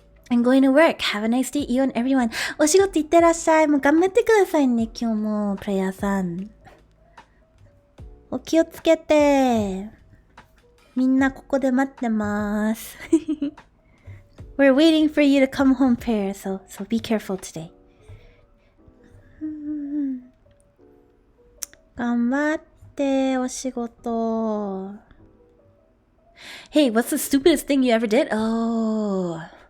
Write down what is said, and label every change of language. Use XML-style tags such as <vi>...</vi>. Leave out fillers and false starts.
<en>I'm going to work. Have a nice day, you and everyone.</en> <ja>お仕事行ってらっしゃい。もう頑張ってくださいね、今日も、プレイヤーさん。お気をつけて。みんなここで待ってます。</ja> <en>We're waiting for you to come home, prayer, so be careful today.</en> <ja>頑張って、お仕事。</ja> <en>Hey, what's the stupidest thing you ever did? Oh...</en>